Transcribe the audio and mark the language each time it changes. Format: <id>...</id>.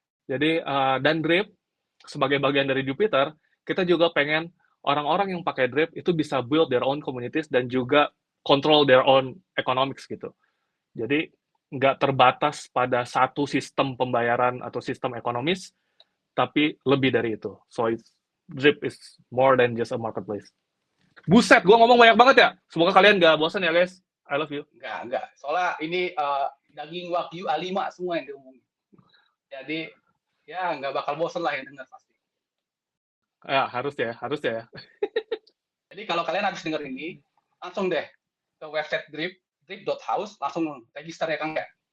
<id>Jadi, dan Drip, sebagai bagian dari Jupiter, kita juga pengen orang-orang yang pakai Drip itu bisa</id> <en>build their own communities</en> <id>dan juga</id> <en>control their own economics</en> <id>gitu. Jadi, nggak terbatas pada satu sistem pembayaran atau sistem ekonomis, tapi lebih dari itu.</id> <en>So, Drip is more than just a marketplace.</en> <id>Buset, gue ngomong banyak banget ya. Semoga kalian nggak bosan ya, guys.</id> <en>I love you.</en> <id>Nggak. Soalnya ini daging Wagyu A5 semua yang diomongin. Jadi, Ya nggak bakal bosen lah yang denger pasti. Ya, harus ya. Jadi kalau kalian habis denger ini, langsung deh ke website drip.house, langsung register ya Kang ya.</id>